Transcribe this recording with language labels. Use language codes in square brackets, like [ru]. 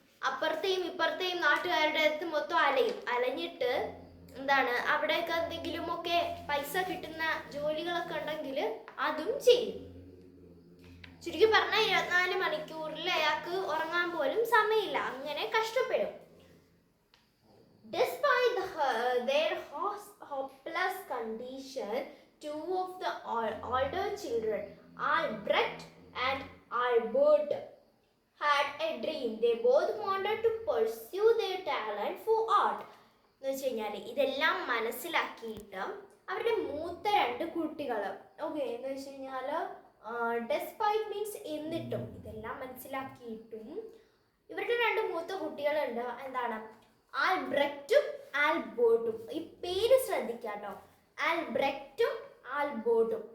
[ml] അപ്പുറത്തെയും ഇപ്പുറത്തെയും നാട്ടുകാരുടെ അടുത്ത് മൊത്തം അലഞ്ഞിട്ട് എന്താണ്, അവിടെയൊക്കെ എന്തെങ്കിലുമൊക്കെ പൈസ കിട്ടുന്ന ജോലികളൊക്കെ ഉണ്ടെങ്കിൽ അതും ചെയ്യും. ചുരുക്കി പറഞ്ഞാൽ 24 മണിക്കൂറിൽ അയാൾക്ക് ഉറങ്ങാൻ പോലും സമയമില്ല. അങ്ങനെ കഷ്ടപ്പെടും. [en] Despite their hopeless condition, 2 of the older children, Albrecht and Albert, had a dream. They both wanted to pursue their talent for art. [ml] എന്ന് വെച്ച് കഴിഞ്ഞാൽ ഇതെല്ലാം മനസ്സിലാക്കിയിട്ട് അവരുടെ മൂത്ത 2 കുട്ടികൾ, ഓക്കെ, എന്ന് വെച്ച് കഴിഞ്ഞാൽ ഡെസ്പൈറ്റ് മീൻസ് എന്നിട്ടും, ഇതെല്ലാം മനസ്സിലാക്കിയിട്ടും ഇവരുടെ 2 മൂത്ത കുട്ടികളുണ്ട്. എന്താണ്? ആൽബ്രെക്റ്റും ആൽബർട്ടും. ഈ പേര് ശ്രദ്ധിക്കാട്ടോ, ആൽബ്രെക്റ്റും ആൽബർട്ടും.